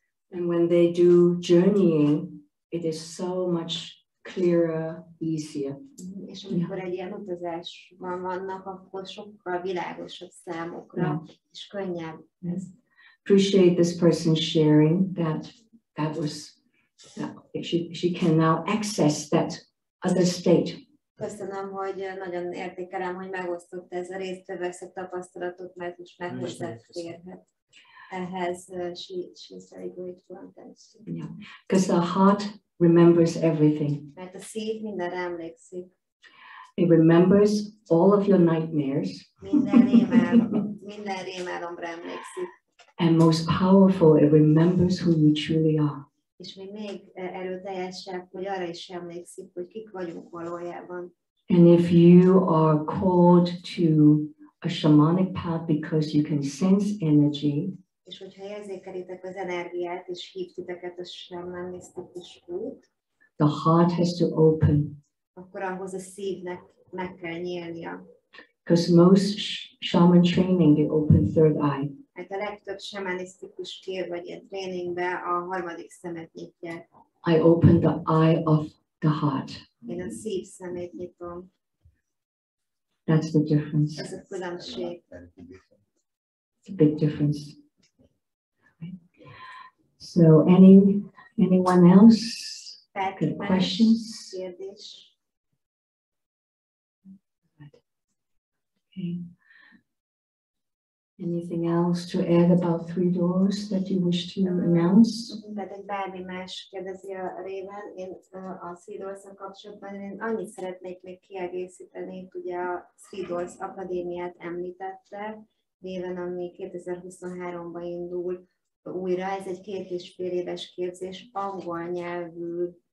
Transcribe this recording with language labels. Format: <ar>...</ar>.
<en>And when they do journeying, it is so much clearer, easier.</en> <hu>És amikor egy ilyen utazásban vannak, akkor sokkal világosabb számukra, és könnyebb ez.</hu> <en>Appreciate this person sharing that was, she can now access that other state.</en> <hu>Köszönöm, hogy nagyon értékelem, hogy megosztott ez a résztvevő ezt a tapasztalatot, mert most már hozzáférhet ehhez.</hu> <en>She's very grateful and thanks. Yeah, because the heart remembers everything.</en> <hu>Mert a szív mindenre emlékszik.</hu> <en>It remembers all of your nightmares.</en> <hu>Minden rémálomra emlékszik.</hu> <en>And most powerful, it remembers who you truly are.</en> <hu>És még erőteljesebb, hogy arra is emlékszik, hogy kik vagyunk valójában.</hu> <en>And if you are called to a shamanic path because you can sense energy,</en> <hu>és hogyha érzékelitek az energiát, és hív titeket a shamanisztikus út,</hu> <en>the heart has to open.</en> <hu>Akkor ahhoz a szívnek meg kell nyílnia.</hu> <en>Because most shaman training, they open third eye.</en> <hu>Hát a legtöbb shamanisztikus kér vagy ilyen tréningben a harmadik szemet nyitják.</hu> <en>I open the eye of the heart.</en> <hu>Én a szív szemét nyitom.</hu> <en>That's the difference.</en> <hu>Ez a különbség.</hu> <en>It's a big difference. So anyone else? Good questions?</en> <hu>Kérdés.</hu> <en>Okay. Anything else to add about three doors that you wish to announce?</en> <hu>Tehát egy bármi más kérdezi a Réven, én a Three Doors-szal kapcsolatban én annyit szeretnék még kiegészíteni, ugye a Three Doors Akadémiát említette, Réven, ami 2023-ban indul újra, ez egy 2,5 éves képzés, angol nyelvű</hu>